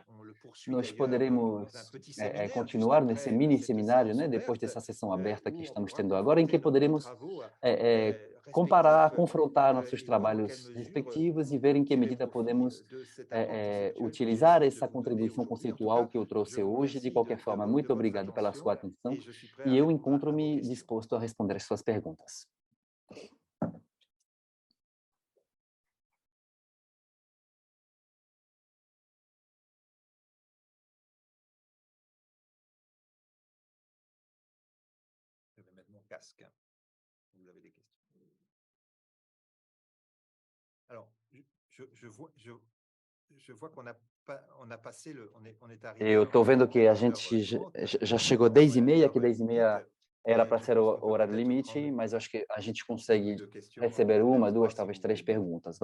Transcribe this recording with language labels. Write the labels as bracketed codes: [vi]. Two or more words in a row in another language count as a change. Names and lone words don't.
[pt] Nós poderemos continuar nesse mini seminário, né, depois dessa sessão aberta que estamos tendo agora, em que poderemos comparar, confrontar nossos trabalhos respectivos e ver em que medida podemos utilizar essa contribuição conceitual que eu trouxe hoje. De qualquer forma, muito obrigado pela sua atenção e eu encontro-me disposto a responder as suas perguntas. [fr] Je vais mettre mon casque. Vous avez des questions. Alors, je vois qu'on a passé on est arrivé. [pt] Eu estou vendo que a gente já chegou 10h30, que 10h30 era para ser o horário limite, mas acho que a gente consegue receber 1, 2, talvez 3 perguntas.